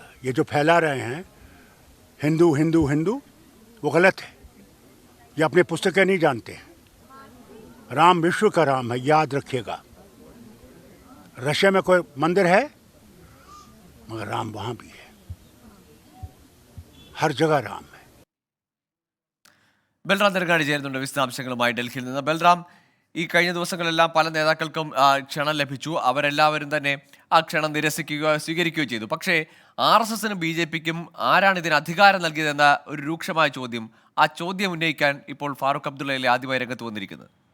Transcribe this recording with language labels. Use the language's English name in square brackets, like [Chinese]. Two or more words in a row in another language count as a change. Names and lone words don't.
[Hindi] ये जो फैला रहे हैं हिंदू हिंदू हिंदू, वो गलत है. ये अपनी पुस्तकें नहीं जानते हैं. राम विश्व का राम है, याद रखिएगा. रशिया में कोई मंदिर है, मगर राम वहाँ भी है. हर जगह राम है. [Malayalam] ബൽറാം തെരങ്ങാടി ചേരുന്നുണ്ട് വിശദാംശങ്ങളുമായി ഡൽഹിയിൽ നിന്ന്. ബൽറാം, ഈ കഴിഞ്ഞ ദിവസങ്ങളെല്ലാം പല നേതാക്കൾക്കും ക്ഷണം ലഭിച്ചു. അവരെല്ലാവരും തന്നെ ആ ക്ഷണം നിരസിക്കുകയോ സ്വീകരിക്കുകയോ ചെയ്തു. പക്ഷേ ആർ.എസ്.എസിനും ബി.ജെ.പിക്കും ആരാണ് ഇതിന് അധികാരം നൽകിയതെന്ന ഒരു രൂക്ഷമായ ചോദ്യം, ആ ചോദ്യം ഉന്നയിക്കാൻ ഇപ്പോൾ ഫാറൂഖ് അബ്ദുള്ളയല്ലേ ആദ്യമായി രംഗത്ത് വന്നിരിക്കുന്നത്?